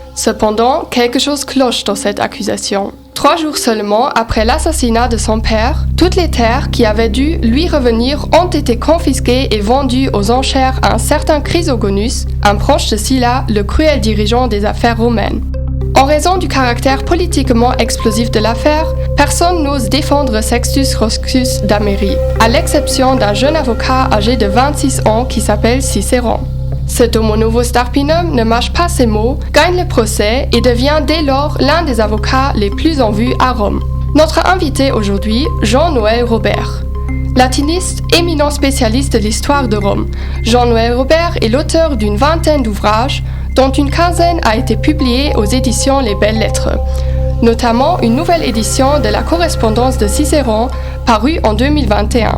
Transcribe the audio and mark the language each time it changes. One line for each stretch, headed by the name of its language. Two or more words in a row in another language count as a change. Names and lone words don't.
French: Cependant, quelque chose cloche dans cette accusation. 3 jours seulement après l'assassinat de son père, toutes les terres qui avaient dû lui revenir ont été confisquées et vendues aux enchères à un certain Chrysogonus, un proche de Sylla, le cruel dirigeant des affaires romaines. En raison du caractère politiquement explosif de l'affaire, personne n'ose défendre Sextus Roscius d'Amérie, à l'exception d'un jeune avocat âgé de 26 ans qui s'appelle Cicéron. Cet
Latin: homo novus
French: d'Arpinum ne mâche pas ses mots, gagne le procès et devient dès lors l'un des avocats les plus en vue à Rome. Notre invité aujourd'hui, Jean-Noël Robert. Latiniste, éminent spécialiste de l'histoire de Rome, Jean-Noël Robert est l'auteur d'une vingtaine d'ouvrages, dont une quinzaine a été publiée aux éditions Les Belles Lettres, notamment une nouvelle édition de la correspondance de Cicéron parue en 2021.